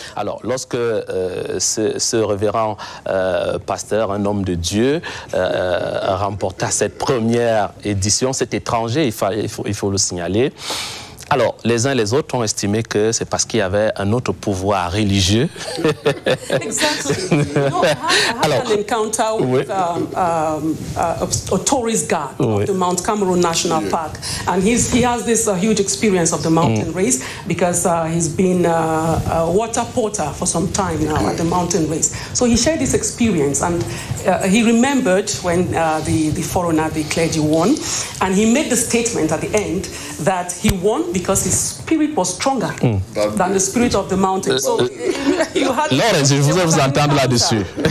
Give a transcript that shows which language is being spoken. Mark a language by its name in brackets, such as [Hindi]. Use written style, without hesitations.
[French] Alors, lorsque ce révérend pasteur, un homme de Dieu, remporta cette première édition, cet étranger, il faut le signaler. Alors, les uns et les autres ont estimé que c'est parce qu'il y avait un autre pouvoir religieux. [English] Exactly. You know, I had an encounter with a tourist guide of the Mount Cameroon National Park, and he has this huge experience of the mountain race, because he's been a water porter for some time now at the mountain race. So he shared this experience, and he remembered when the foreigner, the clergy, won, and he made the statement at the end that he won because his spirit was stronger than the spirit of the mountain. So you had [French] Lawrence, je voudrais vous entendre là-dessus.